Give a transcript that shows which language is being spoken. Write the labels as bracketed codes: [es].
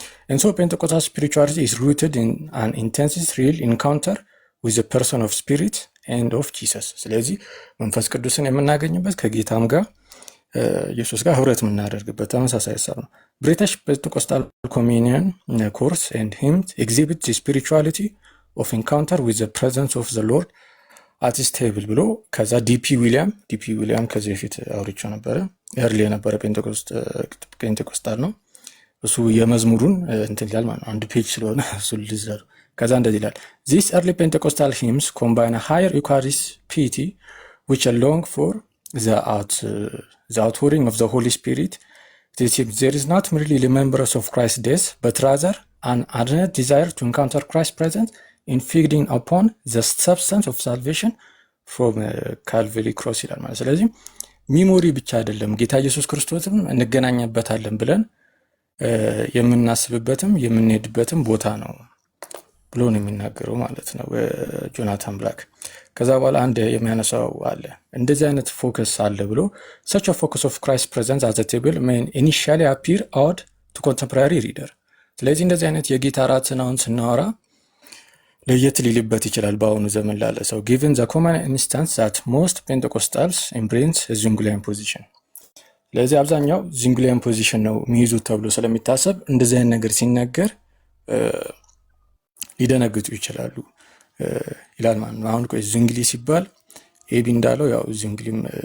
[en] And so Pentecostal spirituality is rooted in an intense real encounter with the person of spirit and of Jesus. [am] ስለዚህ መንፈስ ቅዱስን የምናገኝበት ከጌታም ጋር ኢየሱስ ጋር ህብረት የምናደርግበት ተመሳሳይ ሐሳብ ነው። ብሪቲሽ ፔንቴኮስታል ኮሚኒየን ኮርስ [en] and hymns exhibit the spirituality of encounter with the presence of the Lord at his table [am] ብሎ ከዛ ዲፒ ዊሊያም ከዚህ በፊት አውርቼው ነበረ። ኤርሊ የነበረ ፔንቴኮስታል ነው። እሱ የመዝሙሩን እንትን ይላል ማለት ነው። አንድ ፔጅ ስለሆነ እሱ ልዝራሩ። ከዛ እንደዚህ ይላል [en] These early Pentecostal hymns combine a higher Eucharist piety which long for the outpouring of the Holy Spirit. There is not merely remembrance of Christ's death but rather an ardent desire to encounter Christ's presence in feeding upon the substance of salvation from Calvary cross [am] ይላል ማለት። ስለዚህ ሚሞሪ ብቻ አይደለም ጌታ ኢየሱስ ክርስቶስም እንገናኝበታለን ብለን የምናስብበትም የምንሄድበትም ቦታ ነው ብሎ ነው የሚናገረው ማለት ነው ጆናታን ብላክ። ከዛ በኋላ አንድ የሚያነሳው አለ እንደዚህ አይነት ፎከስ አለ ብሎ [en] such a focus of Christ presence at the table may initially appear odd to contemporary reader. [am] ስለዚህ እንደዚህ አይነት የጌታ እራትን አሁን ስናወራ ለየት ሊልበት ይችላል በአሁኑ ዘመን ላለ ሰው [en] given the common instance that most Pentecostals embrace a Zwinglian position. [am] ለዚህ አብዛኛው ዚንግሊያን ፖዚሽን ነው የሚይዙት ተብሎ ስለሚታሰብ እንደዚህ አይነት ነገር ሲነገር ሊደነግጡ ይችላሉ ይላል ማለት ነው። አሁን ቆይ ዝንግሊ ሲባል ኤቢ እንዳለው ያው ዝንግሊም